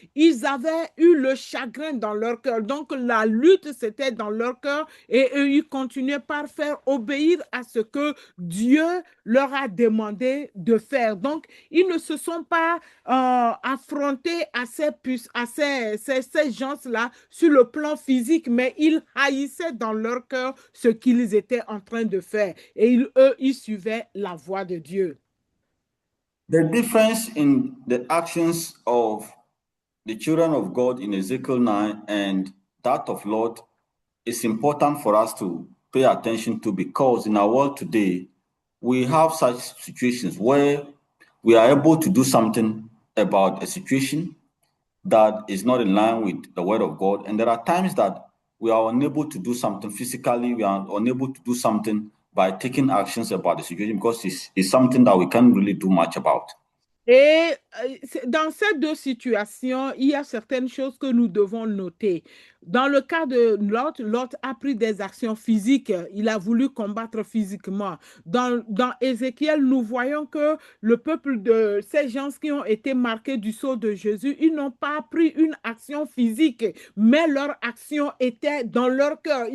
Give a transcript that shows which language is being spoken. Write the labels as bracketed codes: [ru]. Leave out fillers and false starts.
[fr] Ils avaient eu le chagrin dans leur cœur. Donc la lutte, c'était dans leur cœur et eux, ils continuaient par faire obéir à ce que Dieu leur a demandé de faire. Donc, ils ne se sont pas affrontés à ces gens-là sur le plan physique, mais ils haïssaient dans leur cœur ce qu'ils étaient en train de faire. Et eux, ils suivaient la voie de Dieu. [en] The difference in the actions of the children of God in Ezekiel 9 and that of Lot is important for us to pay attention to, because in our world today, we have such situations where we are able to do something about a situation that is not in line with the word of God. And there are times that we are unable to do something physically, we are unable to do something by taking actions about the situation because it's something that we can't really do much about. [fr] Et dans ces deux situations, il y a certaines choses que nous devons noter. Dans le cas de Lot, Lot a pris des actions physiques. Il a voulu combattre physiquement. Dans Ézéchiel, nous voyons que le peuple de ces gens qui ont été marqués du sceau de Jésus, ils n'ont pas pris une action physique, mais leur action était dans leur cœur.